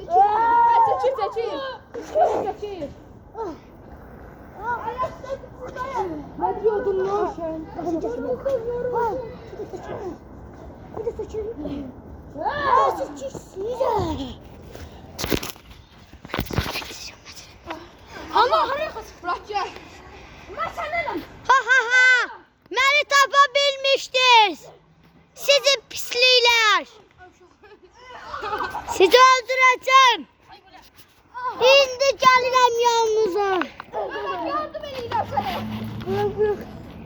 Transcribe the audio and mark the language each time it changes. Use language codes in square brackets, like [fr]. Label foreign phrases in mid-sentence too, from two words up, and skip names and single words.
[tr] Seçil. Ne diyordun lan sen? Bir de seçelim. Allah bırak gel. Ha. [az] Məni tapa bilmişdiniz. Sizi pisliklər. Sizi öldürəcəm. İndi gəlirəm yanınıza. [tr] Yardım edin sana. Bırak.